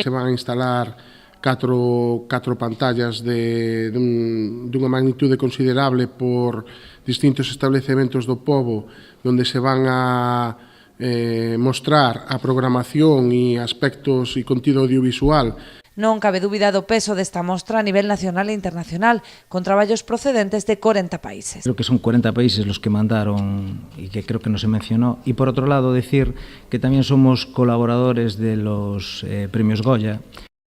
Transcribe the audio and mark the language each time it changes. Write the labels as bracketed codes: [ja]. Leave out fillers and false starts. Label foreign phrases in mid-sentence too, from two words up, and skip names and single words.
[gl] Se van a instalar catro pantallas dunha magnitude considerable por distintos establecementos do pobo, onde se van a mostrar a programación e aspectos e contido audiovisual. Non cabe dúbida do peso desta mostra a nivel nacional e internacional, con traballos procedentes de 40 países. [es] Creo que son 40 países los que mandaron y que creo que no se mencionó. Y por otro lado decir que también somos colaboradores de los premios Goya.